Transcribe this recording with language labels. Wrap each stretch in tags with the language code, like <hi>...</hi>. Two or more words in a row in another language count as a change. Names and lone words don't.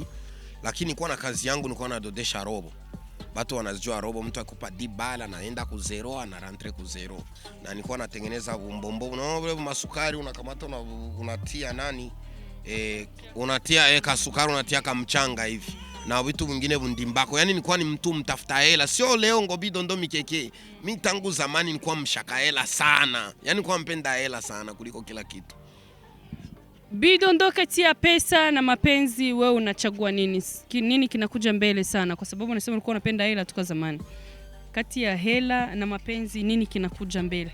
<sw>Lakini nilikuwa na kazi yangu, nilikuwa nadodesha robo. Watu wanajua robo, mtu akupa dibala naenda ku zero na rentre ku zero. Na nilikuwa natengeneza bumbombo, unaona masukari unakamata unatia nani? Unatia kasukari, unatia kamchanga hivi. Na vitu vingine bundimbako. Yani nilikuwa ni mtu mtafuta hela. Sio leo ngo Bidondo mikeke. Mimi tangu zamani nilikuwa mshaka hela sana. Yani nilikuwa mpenda hela sana kuliko kila kitu. Bidondo, kati ya pesa na mapenzi wewe unachagua nini? Nini kinakuja mbele sana? Kwa sababu unasema ulikuwa unapenda hela toka zamani. Kati ya hela na mapenzi nini kinakuja mbele?</sw>